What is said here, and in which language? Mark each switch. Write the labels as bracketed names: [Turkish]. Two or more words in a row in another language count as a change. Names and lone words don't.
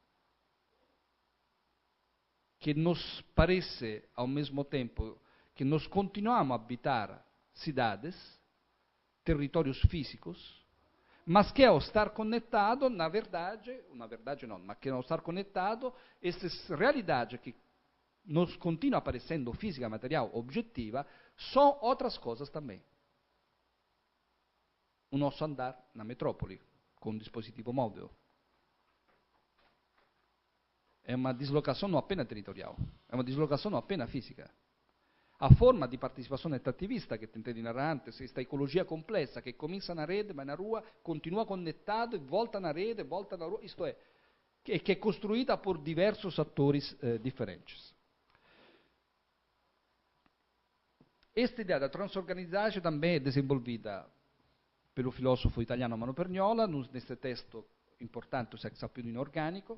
[Portuguese] Que nos parece, ao mesmo tempo, que nós continuamos a habitar cidades, territórios físicos, mas que ao estar conectado, na verdade não, mas que ao estar conectado, essas realidades que nos continuam aparecendo física, material, objetiva, são outras coisas também. O nosso andar na metrópole, com um dispositivo móvel. É uma deslocação não apenas territorial, é uma deslocação não apenas física. A [Italian] forma di partecipazione attivista che [Portuguese] tentei [Italian] di narrare [Portuguese] antes, [Italian] questa ecologia complessa che comincia [Portuguese] na rede, vai na rua, continua conectado, volta na rede, volta na rua, isto é, que é construída por diversos atores diferentes. Esta ideia da transorganizzazione também é desenvolvida pelo filósofo italiano Mano Perniola, nesse texto importante, o Sex Appeal Inorganico.